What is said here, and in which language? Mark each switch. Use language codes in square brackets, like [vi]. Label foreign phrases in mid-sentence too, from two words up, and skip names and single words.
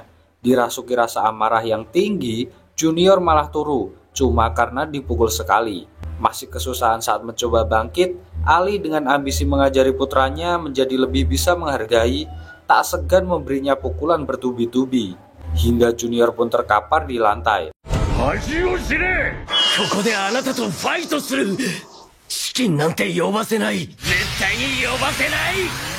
[id] Dirasuki rasa amarah yang tinggi, Junior malah turu cuma karena dipukul sekali. Masih kesusahan saat mencoba bangkit, Ali dengan ambisi mengajari putranya menjadi lebih bisa menghargai, tak segan memberinya pukulan bertubi-tubi. Hingga Junior pun terkapar di lantai. [ja] ここであなたとファイトする。チキンなんて呼ばせない。絶対に呼ばせない。